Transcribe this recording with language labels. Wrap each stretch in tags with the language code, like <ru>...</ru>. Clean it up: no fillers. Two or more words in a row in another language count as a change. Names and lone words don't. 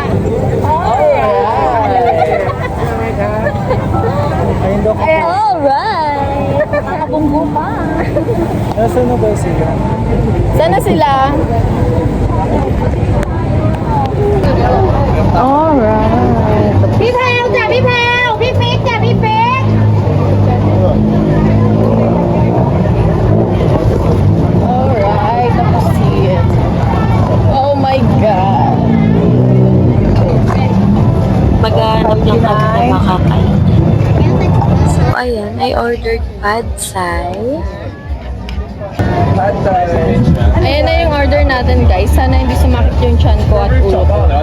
<en>Alright!</en> <tl>Ayun daw. Alright! Nakabunggo pa. Nasaan na ba sila? Sana sila? Alright.</tl> <th>พี่แพรวจ้ะพี่แพรวพี่ปิ๊กจ้ะพี่ปิ๊ก</th> <en>Alright, tapos see it. Oh my God.</en> <tl>Maghanap lang kami na makakain.</tl> <en>So, ayan, I ordered pad thai.</en> <tl>Ayan na yung order natin, guys. Sana hindi sumakit yung chan ko at ulo ko.</tl>